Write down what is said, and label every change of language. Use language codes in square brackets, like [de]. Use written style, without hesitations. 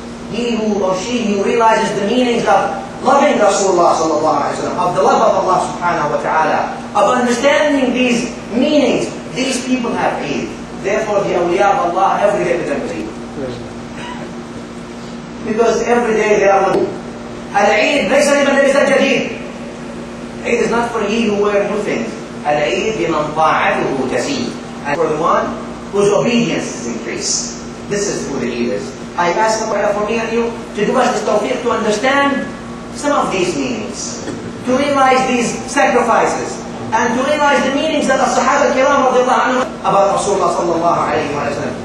[en] He who or she who realizes the meanings of loving Rasulullah sallallahu alayhi wa sallam, of the love of Allah subhanahu wa ta'ala, of understanding these meanings. These people have Eid. Therefore the awliya of Allah every day with them Eid. Because every day they are Al-Eid [ar] ليس لمن لبس الجديد. [en] Eid is not for he who wears new things. [ar] Al-Eid لمن طاعته تزيد. [en] And for the one whose obedience is increased. This is who the Eid is. I ask Allah for me and you to do us this tawfiq to understand some of these meanings, to realize these sacrifices, and to realize the meanings that the Sahaba kiram radiallahu anhu about Rasulullah sallallahu alayhi wa sallam.